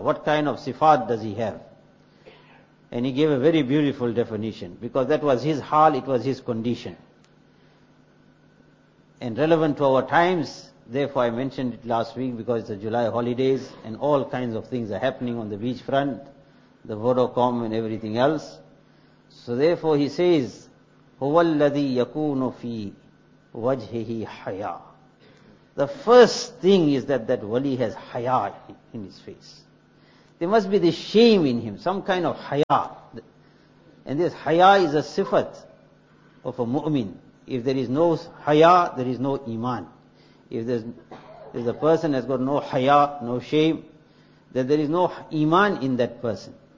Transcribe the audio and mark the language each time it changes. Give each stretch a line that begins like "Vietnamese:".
English: What kind of sifat does he have? And he gave a very beautiful definition, because that was his hal, it was his condition. And relevant to our times, therefore I mentioned it last week, because it's the July holidays and all kinds of things are happening on the beachfront, the Vodacom and everything else. So therefore he says,
Arabic: هُوَ الَّذِي يَكُونُ فِي وَجْهِهِ حَيَا.
English: The first thing is that wali has haya in his face. There must be this shame in him, some kind of haya. And this haya is a sifat of a mu'min. If there is no haya, there is no iman. If the person has got no haya, no shame, then there is no iman in that person.